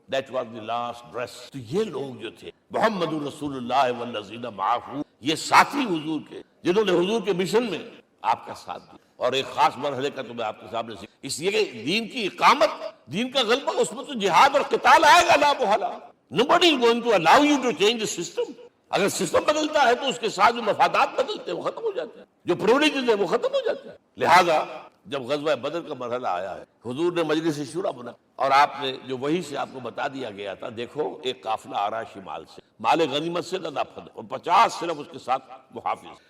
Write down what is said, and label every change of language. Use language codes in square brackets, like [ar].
[en] That was the last dress. [ur] تو یہ لوگ جو تھے [ar] محمد رسول اللہ والذین معہ، [ur] یہ ساتھی حضور کے جنہوں نے حضور کے مشن میں آپ کا ساتھ دیا. اور ایک خاص مرحلے کا تو میں آپ کے سامنے اس لیے کہ دین کی اقامت، دین کا غلبہ، اس میں تو جہاد اور قتال آئے گا لا محالہ. [en] Nobody is going to allow you to change the system. [ur] اگر سسٹم بدلتا ہے تو اس کے ساتھ جو مفادات بدلتے ہیں وہ ختم ہو جاتے ہیں، جو پریولیجز ہیں وہ ختم ہو جاتے ہیں. لہذا جب غزوہ بدر کا مرحلہ آیا ہے، حضور نے مجلس شورا بنا اور آپ نے جو وہی سے آپ کو بتا دیا گیا تھا، دیکھو ایک قافلہ آ رہا ہے شمال سے، مال غنیمت سے لدا پھد اور 50 صرف اس کے ساتھ محافظ.